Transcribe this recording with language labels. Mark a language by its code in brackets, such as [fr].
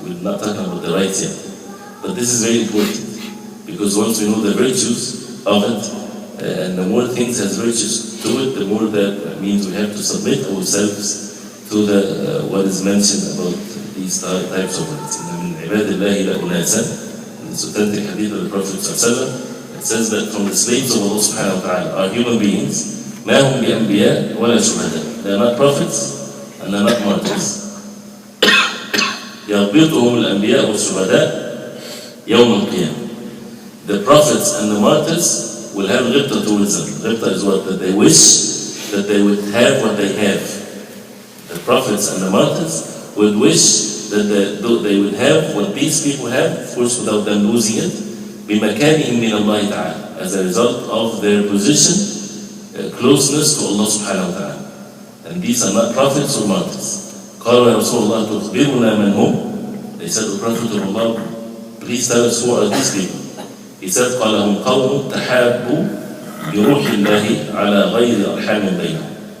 [en] We're not talking about the rights yet. But this is very important, because once we know the virtues of it, and the more things has virtues to it, the more that means we have to submit ourselves to what is mentioned about these types of words. [ar] من عباد الله لا أناسا, [en] this authentic hadith of the Prophet ﷺ, it says that from the slaves of Allah subhanahu wa ta'ala are human beings, [ar] ما هم بأنبياء ولا شهداء. [en] They are not prophets and they are not martyrs. [ar] يغبطهم الأنبياء والشهداء يوم القيامة. [en] The prophets and the martyrs will have ghibta towards them. Ghibta is what? That they wish that they would have what they have. The prophets and the martyrs would wish that they would have what these people have, of course without them losing it, [ar] بمكانهم من الله تعالى, [en] as a result of their position, closeness to Allah subhanahu wa ta'ala. And these are not prophets or martyrs. [ar] قالوا يا رسول الله تخبرنا من هم? [en] They said, the Prophet of Allah, please tell us who are these people. He said, [ar] قال هم قوم تحابوا بروح الله على غير أرحام بينهم.